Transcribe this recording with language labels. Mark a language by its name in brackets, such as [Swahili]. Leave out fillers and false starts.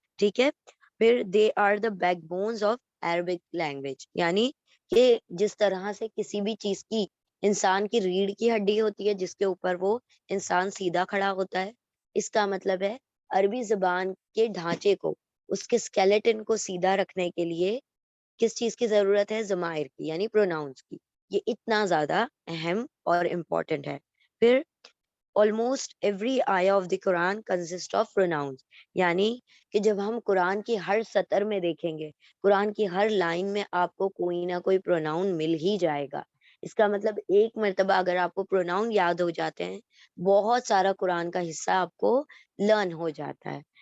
[Urdu] ٹھیک ہے، پھر [English] they are the backbones of Arabic language, [Urdu] یعنی کہ جس طرح سے کسی بھی چیز کی انسان کی ریڑھ کی ہڈی ہوتی ہے جس کے اوپر وہ انسان سیدھا کھڑا ہوتا ہے، اس کا مطلب ہے عربی زبان کے ڈھانچے کو، اس کے اسکیلیٹن کو سیدھا رکھنے کے لیے کس چیز کی ضرورت ہے؟ ضمائر کی، یعنی پروناؤنس کی. یہ اتنا زیادہ اہم اور امپورٹنٹ ہے. پھر [English] almost every ayah of the Quran consists of pronouns. [Urdu] یعنی کہ جب ہم قرآن کی ہر سطر میں دیکھیں گے، قرآن کی ہر لائن میں آپ کو کوئی نہ کوئی پروناؤن مل ہی جائے گا. اس کا مطلب ایک مرتبہ اگر آپ کو پروناؤن یاد ہو جاتے ہیں، بہت سارا قرآن کا حصہ آپ کو لرن ہو جاتا ہے.